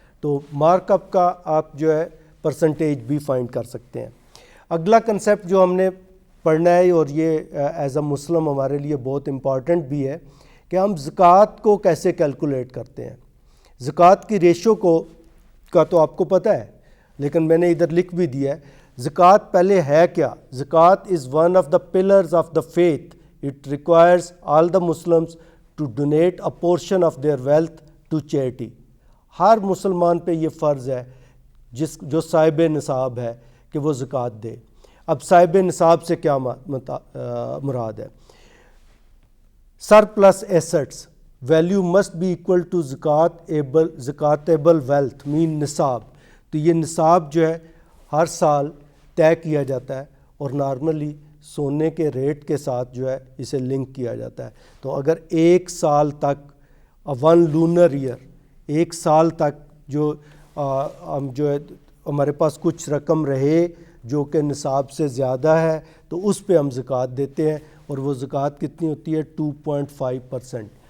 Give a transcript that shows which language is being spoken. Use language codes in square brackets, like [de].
[ur] تو mark up کا آپ جو ہے پرسنٹیج بھی فائنڈ کر سکتے ہیں. اگلا کنسیپٹ جو ہم نے پڑھنا ہے، اور یہ ایز اے مسلم ہمارے لیے بہت امپورٹنٹ بھی ہے، کہ ہم زکوٰۃ کو کیسے کیلکولیٹ کرتے ہیں. زکوٰۃ کی ریشو کا تو آپ کو پتہ ہے، لیکن میں نے ادھر لکھ بھی دیا ہے. زکوٰۃ پہلے ہے کیا؟ [en] زکوٰۃ is one of the pillars of the faith. It requires all the Muslims to donate a portion of their wealth to charity. [ur] ہر مسلمان پہ یہ فرض ہے جو صاحب نصاب ہے کہ وہ زکوٰۃ دے. اب صاحب نصاب سے کیا مراد ہے؟ [en] surplus assets value must be equal to zakatable wealth mean نصاب. [ur] تو یہ نصاب جو ہے ہر سال طے کیا جاتا ہے اور نارملی سونے کے ریٹ کے ساتھ جو ہے اسے لنک کیا جاتا ہے. تو اگر ایک سال تک 1 لونر ایئر، ایک سال تک جو جو ہے ہمارے پاس کچھ رقم رہے جو کہ نصاب سے زیادہ ہے تو اس پہ ہم زکوٰۃ دیتے ہیں، اور وہ زکوٰۃ کتنی ہوتی ہے 2.5%.